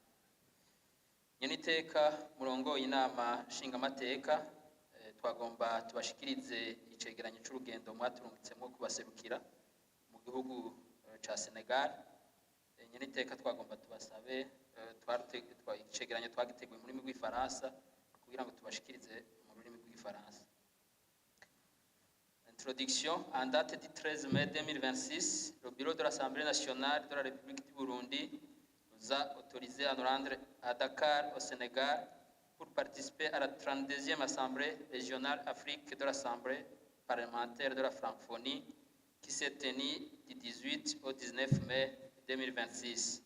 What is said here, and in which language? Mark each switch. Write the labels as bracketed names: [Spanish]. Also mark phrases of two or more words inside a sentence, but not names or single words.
[Rundi] Nyeniteka murongoye inama nshingamateka, twagomba tubashikirize icegeranyo c'urugendo mwaturungitsemo kubaserukira mu gihugu ca Senegal. Nyeniteka twagomba tubasabe icegeranyo twagiteguye mu rurimi rw'ifaransa kugira ngo tubashikirize mu rurimi rw'ifaransa. [French] Introduction. En date du 13 mai 2026, le bureau de l'Assemblée nationale de la République du Burundi nous a autorisé à nous rendre à Dakar, au Sénégal, pour participer à la 32e Assemblée régionale Afrique de l'Assemblée parlementaire de la francophonie qui s'est tenue du 18 au 19 mai 2026.